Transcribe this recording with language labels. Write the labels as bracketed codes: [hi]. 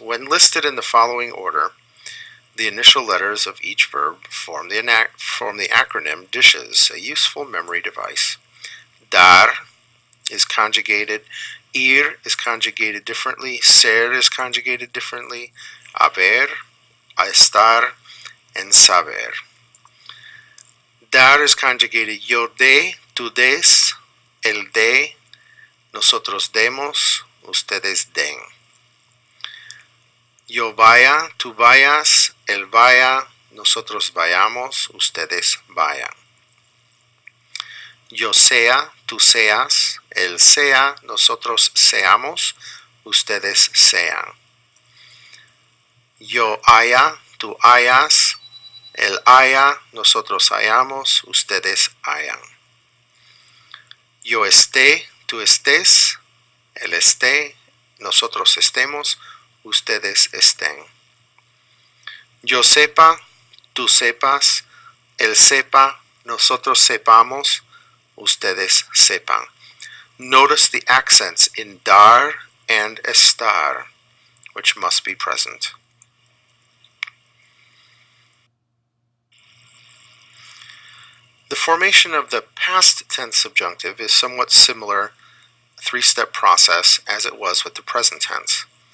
[en] When listed in the following order, the initial letters of each verb form the acronym DISHES, a useful memory device. Dar is conjugated, ir is conjugated differently, ser is conjugated differently, haber, estar, and saber. Dar is conjugated [es] yo de, tú des, él de, nosotros demos, ustedes den. Yo vaya, tú vayas, él vaya, nosotros vayamos, ustedes vayan. Yo sea, tú seas, él sea, nosotros seamos, ustedes sean. Yo haya, tú hayas, él haya, nosotros hayamos, ustedes hayan. Yo esté, tú estés, él esté, nosotros estemos, ustedes estén. Yo sepa, tú sepas, él sepa, nosotros sepamos, ustedes sepan. [en] Notice the accents in dar and estar, which must be present. The formation of the past tense subjunctive is somewhat similar 3-step process as it was with the present tense.